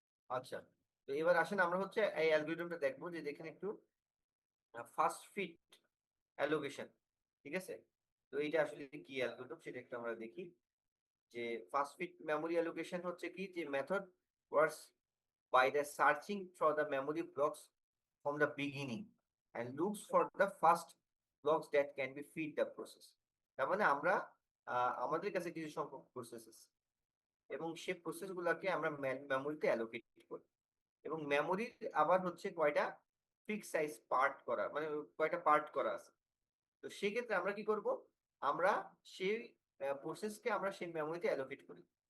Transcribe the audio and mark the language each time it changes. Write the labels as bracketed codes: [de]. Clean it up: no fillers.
[bn] আচ্ছা, তো এবার আসেন আমরা হচ্ছে এই অ্যালগরিদমটা দেখবো, যে দেখেন একটু ফার্স্ট ফিট অ্যালোকেশন। ঠিক আছে? তো এইটা আসলে কি অ্যালগরিদম সেটা একটু আমরা দেখি। [en] যে first fit memory allocation [bn] হচ্ছে কি, যে [en] Method works by the searching for the memory blocks from the beginning and looks for the first blocks that can be feed the process। [bn] তার মানে আমরা আমাদের কাছে কিছু সংখ্যক প্রসেস আছে এবং সেই প্রসেস গুলাকে আমরা মেমোরিতে অ্যালোকেট করি, এবং মেমোরির আবার হচ্ছে কয়টা ফিক্স সাইজ পার্ট করা, মানে কয়টা পার্ট করা আছে। তো সেক্ষেত্রে আমরা কি করব, আমরা সেই প্রসেসকে আমরা সেই মেমোরিতে অ্যালোকেট করি।